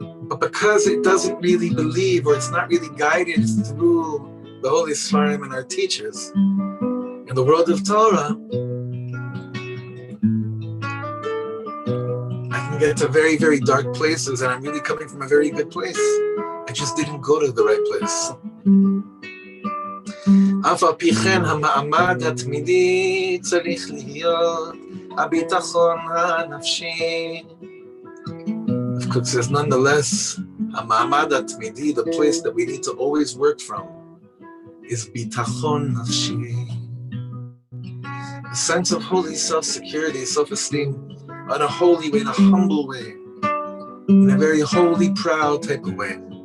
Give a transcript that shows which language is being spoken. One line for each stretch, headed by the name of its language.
English: But because it doesn't really believe, or it's not really guided through the Holy Sfarim and our teachers, in the world of Torah, I can get to very, very dark places, and I'm really coming from a very good place. I just didn't go to the right place.
Hebrew: אף על פי כן המעמד התמידי צריך להיות הביטחון הנפשי.
English: Rav Kook says, nonetheless,
Hebrew: המעמד התמידי,
English: the place that we need to always work from, is
Hebrew: ביטחון נפשי.
English: A sense of holy self-security, self-esteem, in a holy way, in a humble way, in a very holy, proud type of way.